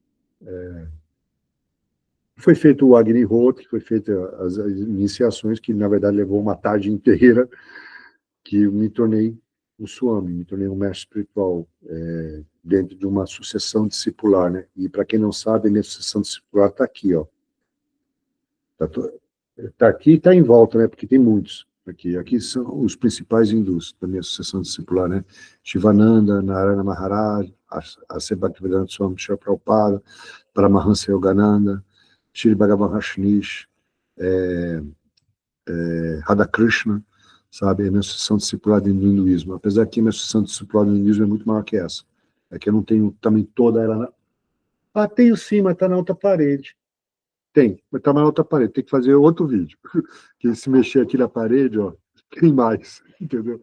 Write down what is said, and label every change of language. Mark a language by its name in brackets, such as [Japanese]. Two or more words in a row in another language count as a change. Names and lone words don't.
[Portuguese] Foi feito o Agnihotra, foi feita as iniciações, que, na verdade, levou uma tarde inteira, que eu me tornei um Swami, me tornei um mestre espiritual dentro de uma sucessão discipular, né? E, para quem não sabe, a minha sucessão discipular está aqui, ó. Está aqui e está em volta, né? Porque tem muitos. Aqui são os principais hindus da minha sucessão discipular, né? Shivananda, Narayana Maharaj, A.C. Bhaktivedanta Swami Shri Prabhupada, Paramahansa Yogananda, Shri Bhagavan Rajneesh, Radhakrishna, sabe? É a minha sucessão discipular do hinduísmo. Apesar que a minha sucessão discipular do hinduísmo é muito maior que essa. É que eu não tenho também toda ela... tenho sim, mas está na outra parede. Tem, mas está na outra parede, tem que fazer outro vídeo. Que se mexer aqui na parede, ó, tem mais, entendeu?